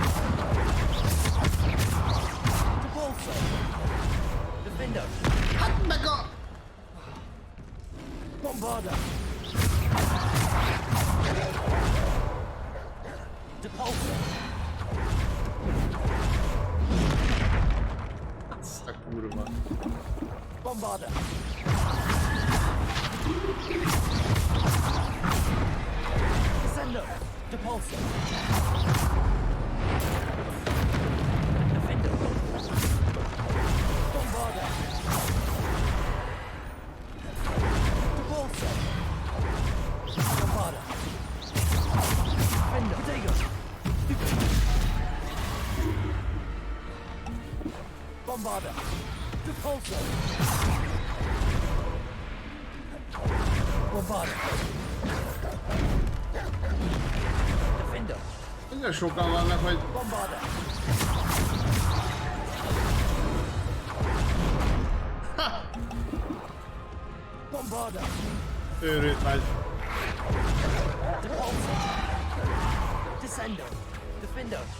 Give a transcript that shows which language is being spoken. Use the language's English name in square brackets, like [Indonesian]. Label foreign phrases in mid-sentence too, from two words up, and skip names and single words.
[Hungarian] Hát meg a... Bombarda! Depulsor! Azt a kurva. Bombarda! Descendo! Depulsor! Defender! Bombarda! Depulsor! Bombarda! Defender! Potato! Bombarda! Depulsor! Bombarda! Defender! Nagyon sokan vannak, hogy... Bombarda! Ha! Bombarda! Őrült vagy. Depulsor! Descendo! Defender!